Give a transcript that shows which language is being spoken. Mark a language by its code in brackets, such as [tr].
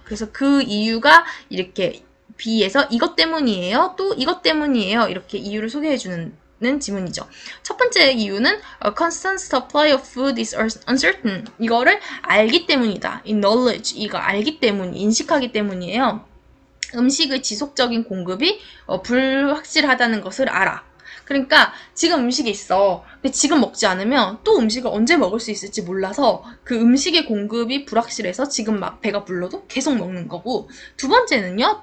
[ko] 그래서 그 이유가 이렇게 B에서 이것 때문이에요. 또 이것 때문이에요. 이렇게 이유를 소개해주는 지문이죠. 첫 번째 이유는 [en] a constant supply of food is uncertain. [ko] 이거를 알기 때문이다. 이 knowledge, 이거 알기 때문, 인식하기 때문이에요. 음식의 지속적인 공급이 불확실하다는 것을 알아. 그러니까 지금 음식이 있어. 근데 지금 먹지 않으면 또 음식을 언제 먹을 수 있을지 몰라서 그 음식의 공급이 불확실해서 지금 막 배가 불러도 계속 먹는 거고 두 번째는요.